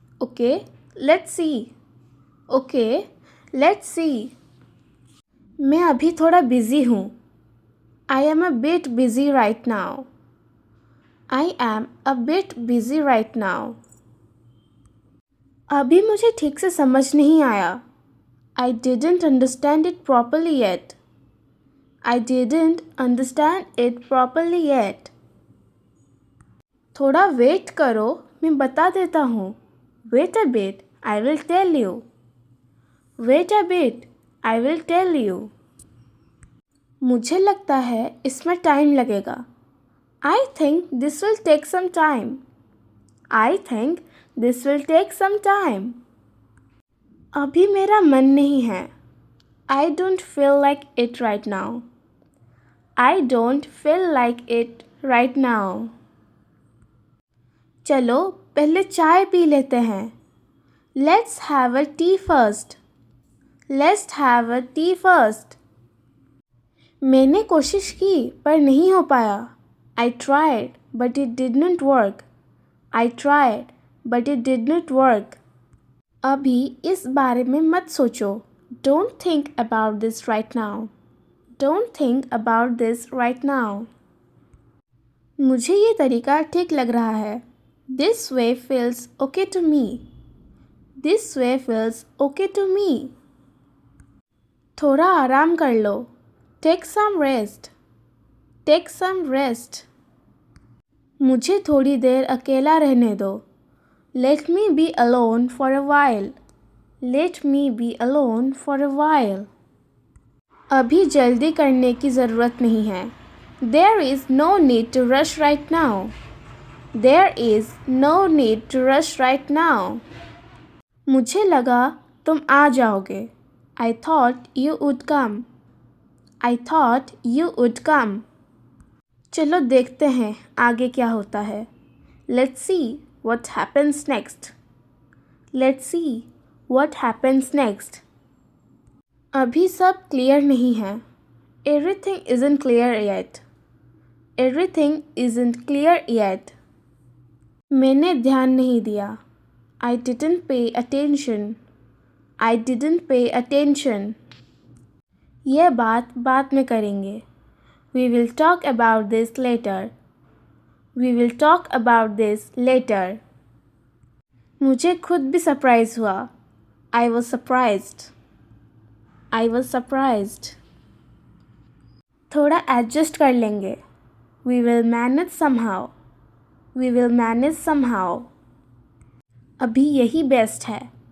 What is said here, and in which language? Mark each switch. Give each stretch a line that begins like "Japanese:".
English: Okay let's see. Okay let's see.
Hindi: मैं अभी थोड़ा बिजी हूँ.
English: I am a bit busy right now. I am a bit busy right now.
Hindi: अभी मुझे ठीक से समझ नहीं आया.
English: I didn't understand it properly yet. I didn't understand it properly yet.
Hindi: थोड़ा वेट करो, मैं बता देता हूँ.
English: Wait a bit, I will tell you. Wait a bit, I will tell you.
Hindi: मुझे लगता है इसमें टाइम लगेगा.
English: I think this will take some time. I think this will take some time.
Hindi: अभी मेरा मन नहीं है.
English: I don't feel like it right now. I don't feel like it right now.
Hindi: चलो पहले चाय पी लेते हैं.
English: Let's have a tea first. Let's have a tea first.
Hindi: मैंने कोशिश की पर नहीं हो पाया.
English: I tried but it did not work. I tried but it did not work.
Hindi: अभी इस बारे में मत सोचो.
English: Don't think about this right now. Don't think about this right now.
Hindi: मुझे ये तरीका ठीक लग रहा है.
English: This way feels okay to me. This way feels okay to me.
Hindi: थोड़ा आराम कर लो.
English: Take some rest. Take some rest.
Hindi: मुझे थोड़ी देर अकेला रहने दो.
English: Let me be alone for a while. Let me be alone for a while.
Hindi: अभी जल्दी करने की ज़रूरत नहीं है.
English: There is no need to rush right now. There is no need to rush right now.
Hindi: मुझे लगा तुम आ जाओगे.
English: I thought you would come. I thought you would come.
Hindi: चलो देखते हैं आगे क्या होता है.
English: Let's see what happens next. Let's see what happens next.
Hindi: अभी सब क्लियर नहीं है.
English: Everything isn't clear yet. Everything isn't clear yet.
Hindi: मैंने ध्यान नहीं दिया.
English: I didn't pay attention. I didn't pay attention.
Hindi: यह बात बाद में करेंगे.
English: We will talk about this later. We will talk about this later.
Hindi: मुझे खुद भी सरप्राइज हुआ.
English: I was surprised. I was surprised.
Hindi: थोड़ा एडजस्ट कर लेंगे.
English: We will manage somehow. We will manage somehow.
Hindi: अभी यही बेस्ट है.